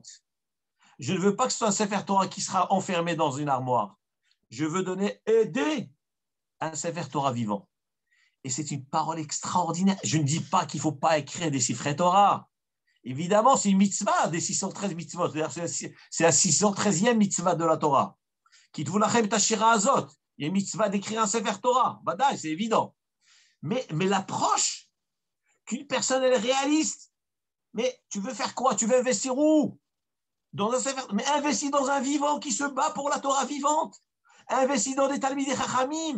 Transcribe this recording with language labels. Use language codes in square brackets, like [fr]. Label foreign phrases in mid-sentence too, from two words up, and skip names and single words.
[fr] Je ne veux pas que ce soit un [he] ספר תורה [fr] qui sera enfermé dans une armoire. Je veux aider un [he] ספר תורה [fr] vivant. Et c'est une parole extraordinaire. Je ne dis pas qu'il ne faut pas écrire des [he] ספרי תורה. [fr] Évidemment, c'est une mitzvah des 613 mitzvot. C'est la 613e mitzvah de la Torah. [he] כתבו לכם את השירה הזאת. [fr] Il y a une mitzvah d'écrire un [he] ספר תורה. [fr] Badaï, c'est évident. Mais l'approche qu'une personne elle est réaliste. Mais tu veux faire quoi? Tu veux investir où? Dans un Sefer. Mais investis dans un vivant qui se bat pour la Torah vivante. Investis dans des [he] תלמידי חכמים.